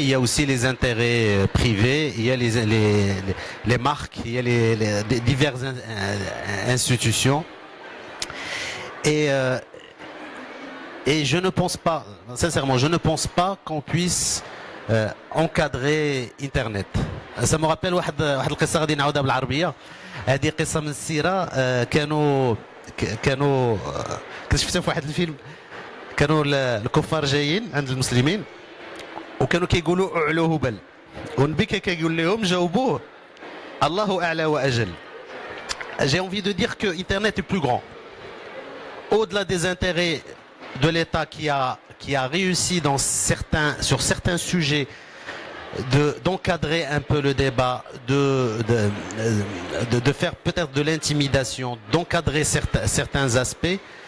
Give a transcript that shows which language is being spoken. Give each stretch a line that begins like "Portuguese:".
French: Il y a aussi les intérêts privés, il y a les marques, il y a les diverses institutions. Et je ne pense pas, sincèrement, qu'on puisse encadrer Internet. Ça me rappelle
Arabic: واحد القصه غادي نعاودها بالعربيه. هذه قصه من السيره. كانوا كنت شفتها في واحد الفيلم. كانوا الكفار جايين عند المسلمين وكانوا كيقولوا اعلو هبل والنبي كيقول لهم جاوبوه الله اعلى واجل.
French: J'ai envie de dire que Internet est plus grand. Au-delà des intérêts de l'État qui a réussi sur certains sujets d'encadrer un peu le débat, de faire peut-être de l'intimidation, d'encadrer certains aspects.